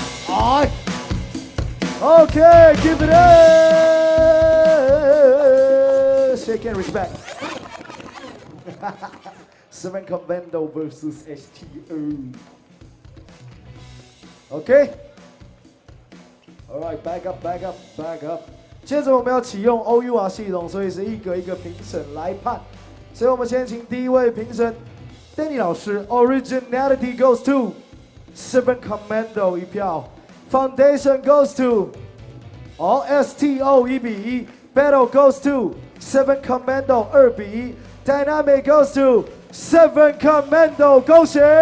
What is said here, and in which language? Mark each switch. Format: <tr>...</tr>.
<en>Okay, give it up. Shake and respect. 7 Commando versus STO. Okay. Alright, back up, back up, back up.</en> <zh>接着我们要启用 OUR 系统，所以是一个一个评审来判。所以我们先请第一位评审</zh> <en>Danny</en> <zh>老师</zh> <en>，Originality goes to 7 Commando</en> <zh>一票</zh> <en>，Foundation goes to STO 1-1 ，Battle goes to 7 Commando 2-1，Dynamic goes to 7 Commando，</en> <zh>恭喜！</zh>